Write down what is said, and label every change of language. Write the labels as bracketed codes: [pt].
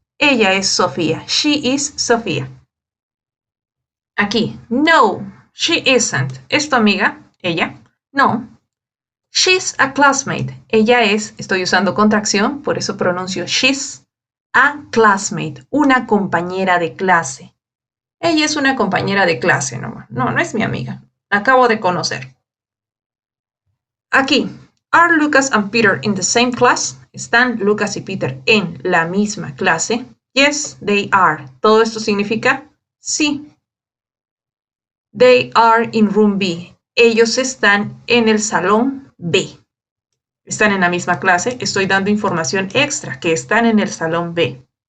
[es] Ella es Sofía. [en] She is Sofía. [es] Aquí, no, [en] she isn't. [es] ¿Es tu amiga? ¿Ella? No. [en] She's a classmate. [es] Ella es, estoy usando contracción, por eso pronuncio she's, [en] a classmate, [es] una compañera de clase. Ella es una compañera de clase, no es mi amiga. Acabo de conocer. [en] Aquí, are Lucas and Peter in the same class? [es] ¿Están Lucas y Peter en la misma clase? [en] Yes, they are. [es] Todo esto significa sí. [en] They are in room B. [es] Ellos están en el salón B. Están en la misma clase. Estoy dando información extra, que están en el salón B.